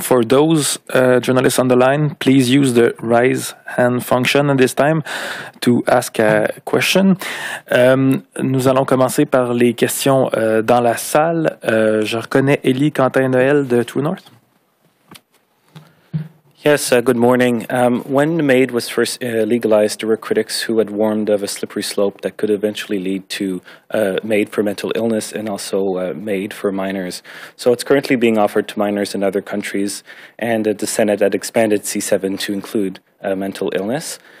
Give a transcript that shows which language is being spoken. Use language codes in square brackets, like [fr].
[en] For those journalists on the line, please use the raise hand function at this time to ask a question. [fr] Nous allons commencer par les questions dans la salle. Je reconnais Élie Quentin-Noël de True North. [en] Yes, good morning. When MAiD was first legalized, there were critics who had warned of a slippery slope that could eventually lead to MAiD for mental illness and also MAiD for minors. So it's currently being offered to minors in other countries, and the Senate had expanded C7 to include mental illness.